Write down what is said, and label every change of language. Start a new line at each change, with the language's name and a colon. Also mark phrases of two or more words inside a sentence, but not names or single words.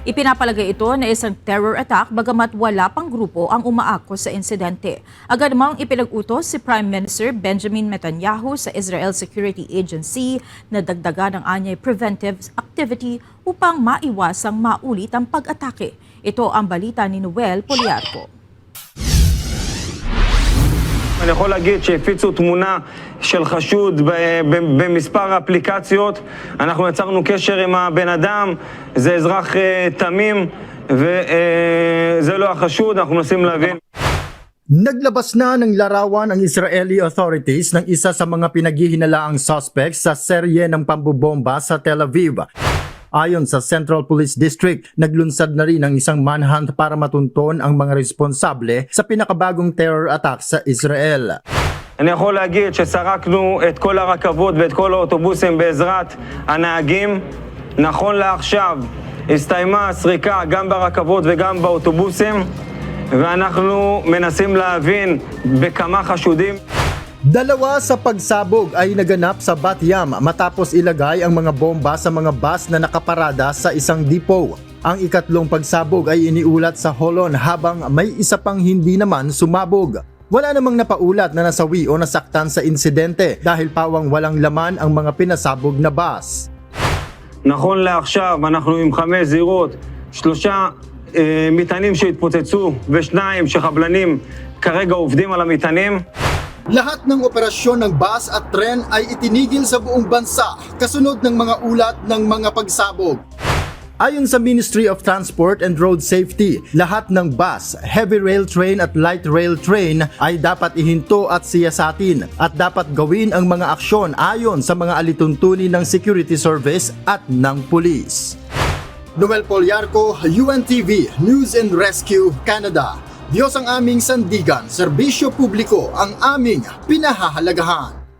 Filipino: Ipinapalagay ito na isang
English: terror attack
Filipino: bagamat wala pang grupo ang umaakos sa insidente. Agad namang ipinag-utos si
English: Prime Minister
Filipino: Benjamin Netanyahu sa Israel Security Agency na dagdagan ang anyay
English: preventive activity
Filipino: upang maiwasang maulit ang pag-atake. Ito ang balita ni Noel Poliarco.
Hebrew: אני יכול להגיד שהפיצו תמונה של חשוד במספר אפליקציות. אנחנו יצרנו קשר עם הבן אדם, זה אזרח תמים וזה לא החשוד, אנחנו מנסים להבין.
Filipino: Naglabas na ng larawan ang
English: Israeli authorities
Filipino: ng isa sa mga pinaghihinalaang suspects sa serye ng pambobomba sa Tel Aviv. Ayon sa Central Police District, naglunsad na rin ang isang manhunt para matunton ang mga responsable sa pinakabagong
English: terror attack
Filipino: sa Israel.
Hebrew: אני יכול להגיד שסרקנו את כל הרכבות ואת כל האוטובוסים בעזרת הנהגים. נכון לעכשיו הסתיימה הסריקה גם ברכבות וגם באוטובוסים, ואנחנו מנסים להבין בכמה חשודים.
Filipino: Dalawa sa pagsabog ay naganap sa Bat Yam matapos ilagay ang mga bomba sa mga bus na nakaparada sa isang depot. Ang ikatlong pagsabog ay iniulat sa Holon habang may isa pang hindi naman sumabog. Wala namang napaulat na nasawi o nasaktan sa insidente dahil pawang walang laman ang mga pinasabog na bus.
Hebrew: נכון לעכשיו אנחנו עם 5 זירות, 3 מטענים שהתפוצצו ו2 שחבלנים כרגע עובדים על המטענים.
Filipino: Lahat ng operasyon ng bus at tren ay itinigil sa buong bansa kasunod ng mga ulat ng mga pagsabog. Ayon sa Ministry of Transport and Road Safety, lahat ng bus,
English: heavy rail train
Filipino: at
English: light rail train
Filipino: ay dapat ihinto at siyasatin at dapat gawin ang mga aksyon ayon sa mga alituntunin ng Security Service at ng Police. Noel Poliarco, UNTV, News and Rescue, Canada. Diyos ang aming sandigan, serbisyo publiko ang aming pinahahalagahan.